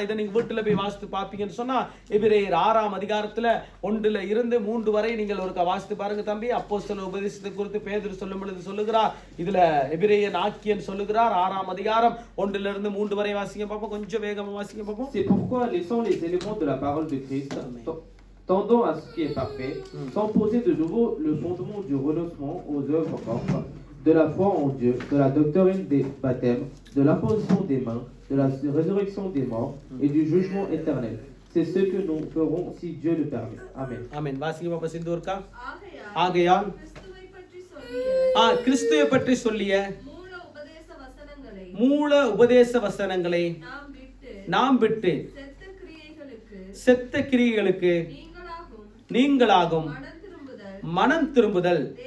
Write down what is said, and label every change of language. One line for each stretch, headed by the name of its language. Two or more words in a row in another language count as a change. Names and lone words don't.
Tamil: இதை நீங்க வீட்டுல போய் வாசித்து பார்ப்பீங்கன்னு சொன்னா, எபிரேயர் 6ஆம் அதிகாரத்துல 1 இருந்து 3 வரை நீங்கள் ஒரு வாசித்து பாருங்க தம்பி. அப்போஸ்தலர் உபதேசத்தை குறித்து பேதுரு சொல்லும் பொழுது சொல்லுகிறார். இதுல எபிரேயன் ஆக்கியன் சொல்லுகிறார் 6ஆம் அதிகாரம் 1 இருந்து 3 வரை வாசிங்க பாப்போம். கொஞ்சம் வேகமா வாசிங்க பாப்போம்.
French: C'est pourquoi, laissant les éléments de la parole de Christ, tendons à ce qui est parfait, sans poser de nouveau le fondement du renoncement aux œuvres mortes, de la foi en Dieu, de la doctrine des baptêmes, de l'imposition des mains, de la résurrection des morts et du jugement éternel. C'est ce que nous ferons si Dieu le permet. Amen.
Tamil: Amen. வாசிங்க பாப்பா சிந்தூர்க்கா. ஆகையால் கிறிஸ்துவை பற்றி சொல்லிய மூல உபதேச வசனங்களை நாம் விட்டு செத்த கிரியைகளுக்கு நீங்களாகும் மனம் திரும்புதல்.